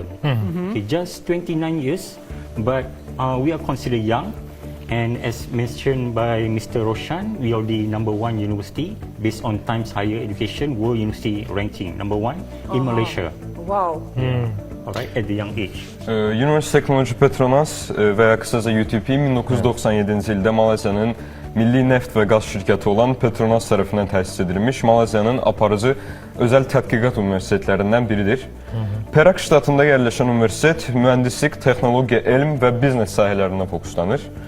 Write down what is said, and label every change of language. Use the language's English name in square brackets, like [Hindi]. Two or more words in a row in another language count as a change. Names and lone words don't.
[English] Okay, just 29 years, but we are considered young. And as mentioned by Mr. Roshan, we are the #1 university based on Times Higher Education World University Ranking, #1 in Malaysia. Wow. All right, at the young age. [Azerbaijani] University Technology Petronas veya kısaca UTP 1997-ci ildə Malayziyanın milli neft və qaz şirkəti olan Petronas tərəfindən təsis edilmiş Malayziyanın aparıcı özəl tədqiqat universitetlərindən biridir. Perak ştatında yerləşən universitet mühəndislik, texnologiya, elm və biznes sahələrinə fokuslanır.